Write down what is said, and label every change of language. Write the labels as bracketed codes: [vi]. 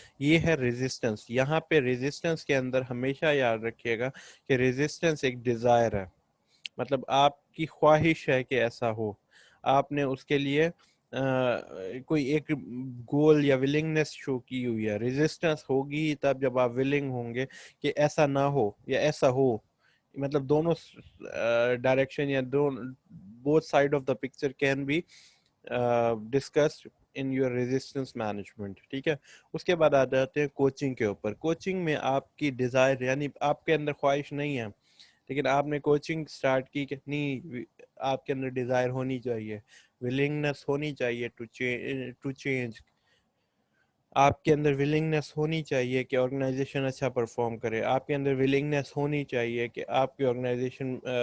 [ur] یہ ہے ریزسٹنس. یہاں پہ ریزسٹنس کے اندر ہمیشہ یاد رکھیے گا کہ ریزسٹنس ایک ڈیزائر ہے, مطلب آپ کی خواہش ہے کہ ایسا ہو, آپ نے اس کے لیے کوئی ایک گول یا ولنگنس شو کی ہوئی ہے. ریزسٹنس ہوگی تب جب آپ ولنگ ہوں گے کہ ایسا نہ ہو یا ایسا ہو. مطلب دونوں ڈائریکشن یا [en] both side of the picture can be discussed in your resistance management. [ur] ٹھیک ہے. اس کے بعد آ جاتے ہیں کوچنگ کے اوپر. کوچنگ میں آپ کی ڈیزائر یعنی آپ کے اندر خواہش نہیں ہے لیکن آپ نے کوچنگ سٹارٹ کی کہ نہیں, آپ کے اندر ڈیزائر ہونی چاہیے, ولنگنس ہونی چاہیے ٹو چینج, آپ کے اندر ولنگنس ہونی چاہیے کہ آرگنائزیشن اچھا پرفارم کرے, آپ کے اندر ولنگنس ہونی چاہیے کہ آپ کی آرگنائزیشن